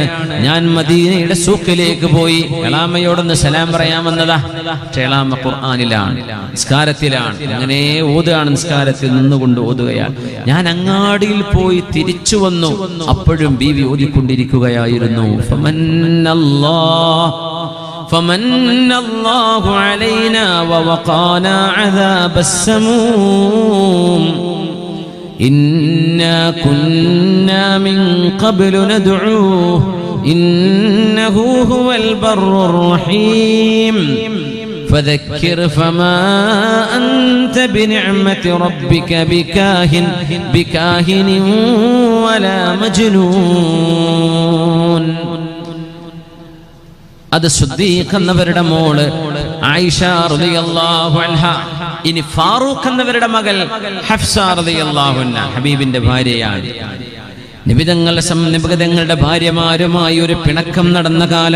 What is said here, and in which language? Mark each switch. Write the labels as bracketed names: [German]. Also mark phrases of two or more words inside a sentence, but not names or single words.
[Malayalam] ഞാൻ മദീനയുടെ സൂക്കിലേക്ക് പോയി എളാമയോടൊന്ന് സലാം പറയാമെന്നതാ. പക്ഷേ എളാമ ഖുർആനിലാണ്, നിസ്കാരത്തിലാണ്. അങ്ങനെ ഓതുകയാണ്, നിസ്കാരത്തിൽ നിന്നുകൊണ്ട് ഓതുകയാണ്. ഞാൻ അങ്ങാടിയിൽ പോയി തിരിച്ചു വന്നു. അപ്പോഴും ബീവി ഓതിക്കൊണ്ടിരിക്കുകയായിരുന്നു. [Arabic] فمن الله علينا ووقانا عذاب السموم إنا كنا من قبل ندعوه إنه هو البر الرحيم فذكر فما أنت بنعمة ربك بكاهن ولا مجنون. [Malayalam] അത് സിദ്ദീഖ് എന്നവരുടെ മോള് ആയിഷ [Arabic] رضي الله عنها. [Malayalam] ഇനി ഫാറൂഖ് എന്നവരുടെ മകൾ ഹഫ്സ [Arabic] رضي الله عنها [Malayalam] ഹബീബിന്റെ ഭാര്യയാണ്. നിബിതങ്ങളുടെ ഭാര്യമാരുമായി ഒരു പിണക്കം നടന്ന കാലം.